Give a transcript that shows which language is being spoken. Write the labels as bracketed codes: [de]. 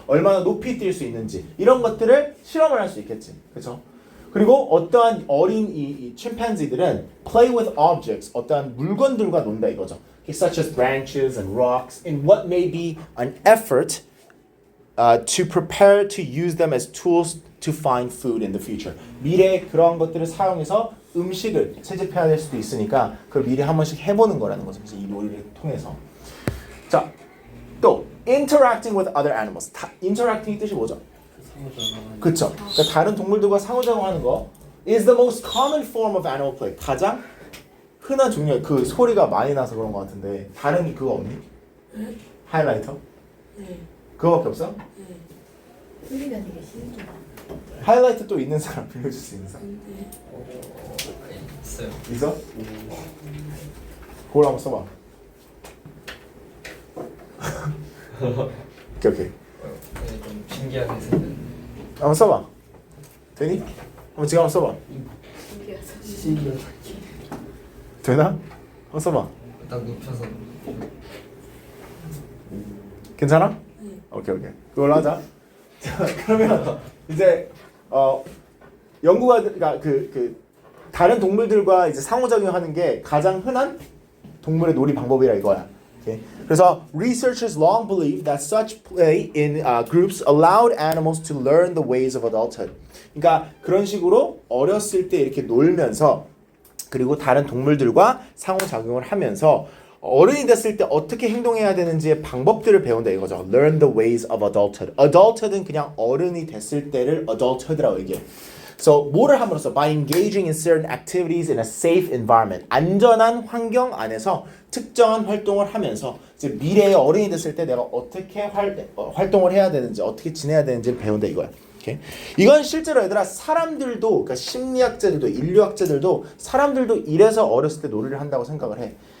[ko] 얼마나 높이 뛸 수 있는지 이런 것들을 실험을 할 수 있겠지, 그쵸? 그리고 어떠한 어린 이 침팬지들은 [en] play with objects, [ko] 어떠한 물건들과 논다 이거죠. [en] Such as branches and rocks in what may be an effort to prepare to use them as tools to find food in the future. [ko] 미래에 그러한 것들을 사용해서 음식을 채집해야 될 수도 있으니까 그걸 미리 한 번씩 해보는 거라는 거죠. 그래서 이 놀이를 통해서. 자, 또 [en] interacting with other animals. [ko] interacting의 뜻이 뭐죠? 그렇죠. 그러니까 다른 동물들과 상호작용하는 거 [en] is the most common form of animal play. [ko] 가장 흔한 종류. 그 소리가 많이 나서 그런 것 같은데 다른 그거 없니? 하이라이터? 네. 그거밖에 없어? 네. 소리가 되게 신기하다. 하이라이터 또 있는 사람 빌려줄 수 있는 사람? 있어요. 있어? 그걸 한번 써봐. 오케이. 좀 신기하게 생겼네. 한번 써봐. 되니? 한번 지금 한번 써봐. 신기하다. 되나? 한번 써봐. 딱 눕혀서. 괜찮아? 오케이. 그걸로 하자. 자, 그러면 이제 연구가 그러니까 그 다른 동물들과 이제 상호작용하는 게 가장 흔한 동물의 놀이 방법이라 이거야. [en] Okay? [ko] 그래서 [en] researchers long believed that such play in groups allowed animals to learn the ways of adulthood. [ko] 그러니까 그런 식으로 어렸을 때 이렇게 놀면서 그리고 다른 동물들과 상호작용을 하면서 어른이 됐을 때 어떻게 행동해야 되는지의 방법들을 배운다 이거죠. [en] Learn the ways of adulthood. [ko] Adulthood은 그냥 어른이 됐을 때를 adulthood라고 얘기해. [en] So [ko] 뭐를 함으로써 [en] by engaging in certain activities in a safe environment. [ko] 안전한 환경 안에서 특정한 활동을 하면서 이제 미래의 어른이 됐을 때 내가 어떻게 활동을 해야 되는지 어떻게 지내야 되는지를 배운다 이거야. [en] Okay? [ko] 이건 실제로 얘들아 사람들도 그러니까 심리학자들도 인류학자들도 사람들도 이래서 어렸을 때 놀이를 한다고 생각을 해.